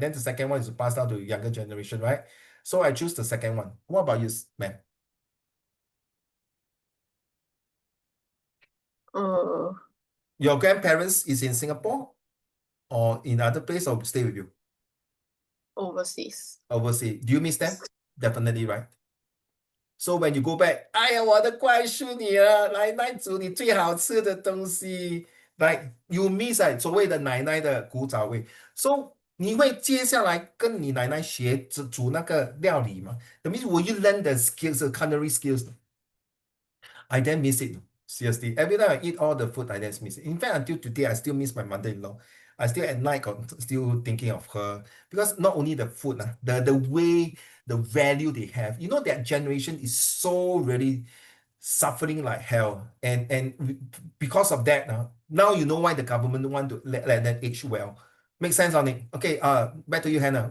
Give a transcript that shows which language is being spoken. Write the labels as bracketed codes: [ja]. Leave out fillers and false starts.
[en] Then the second one is to pass down to younger generation, right? So I choose the second one. What about you, ma'am? Your grandparents is in Singapore or in other place or stay with you? Overseas. Overseas. Do you miss them? Definitely, right? So when you go back, [zh] 哎呀，我的怪叔女儿，奶奶煮你最好吃的东西。 [en] Like you miss [zh] 所谓的奶奶的古早味。 [en] So [zh] 你会接下来跟你奶奶学煮那个料理吗？ [en] That means will you learn the skills, the culinary skills? I then miss it. Seriously, every time I eat all the food, I just miss it. In fact, until today, I still miss my mother-in-law. I still at night still thinking of her because not only the food, the way, the value they have. You know, that generation is so really suffering like hell, and because of that, now you know why the government want to let them age well. Make sense on it? Okay. Back to you, Hannah.